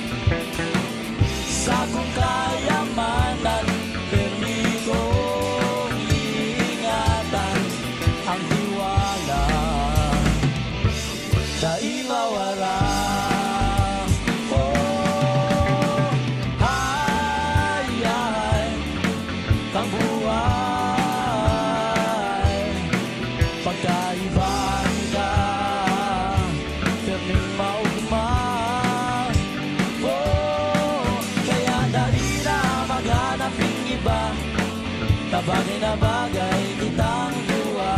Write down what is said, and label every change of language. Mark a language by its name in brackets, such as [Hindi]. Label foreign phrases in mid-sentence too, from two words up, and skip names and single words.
[Bikol] sa kong kayamanan, permi kong ingatan ang tiwala, dahil mawala. Hay, hay, kang buhay, pagkaibahan ka, perming maugma. [Filipino] Kaya dahil na maghanap ng iba, [Bikol] tabagay na bagay kitang duwa.